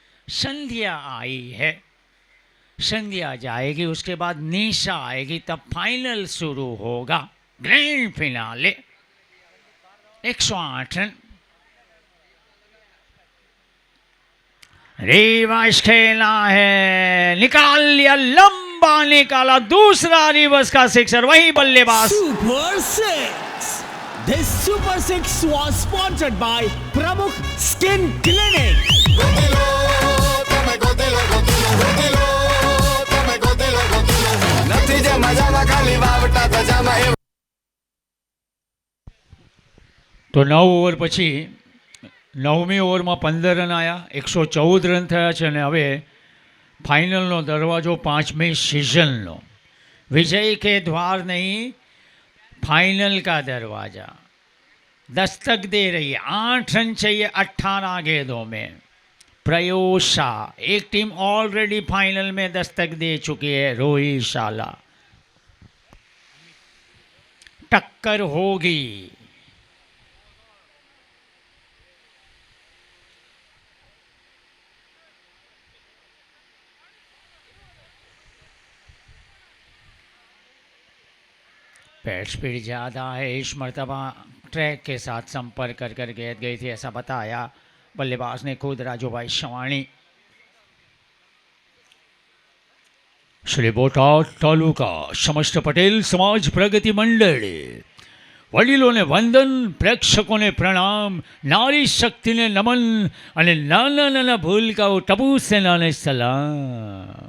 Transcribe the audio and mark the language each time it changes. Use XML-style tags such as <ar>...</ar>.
<hi>संध्या आई है, संध्या जाएगी, उसके बाद निशा आएगी, तब फाइनल शुरू होगा, ग्रैंड फिनाले. 108 रन. रिवर्स खेला है, निकाल लिया, लंबा निकाला, दूसरा रिवर्स का सिक्सर. वही बल्लेबाज.</hi> <en>Super 6. This Super 6 was sponsored by Pramukh Skin Clinic.</en> <gu>ગોતી લો તમે ગોતી લો ગોતી લો તમે ગોતી લો નથી જે મજામાં ખાલી વાવટા ધજામાં એ. તો 9 ઓવર પછી 9મી ઓવરમાં 15 રન આવ્યા, 114 રન થયા છે. અને હવે फाइनल नो दरवाजो 5वीं सीजन नो,</gu> <hi>विजय के द्वार नहीं, फाइनल का दरवाजा दस्तक दे रही है. 8 रन चाहिए 18 गेंदों में. प्रयोशा, एक टीम ऑलरेडी फाइनल में दस्तक दे चुकी है, रोहिशाला। टक्कर होगी। पैड स्पीड ज़्यादा है, इस मरतबा ट्रैक के साथ संपर्क कर कर गेंद गई थी, ऐसा बताया बल्लेबाज ने खुद राजूभाई शवाणी।</hi> <gu>श्री बोटाद तालुका समस्त पटेल समाज प्रगति मंडल, વડીલોને વંદન, પ્રેક્ષકોને પ્રણામ, નારી શક્તિને નમન અને નાના નાના ભૂલકાઓ ટપુ સેનાને સલામ।</gu>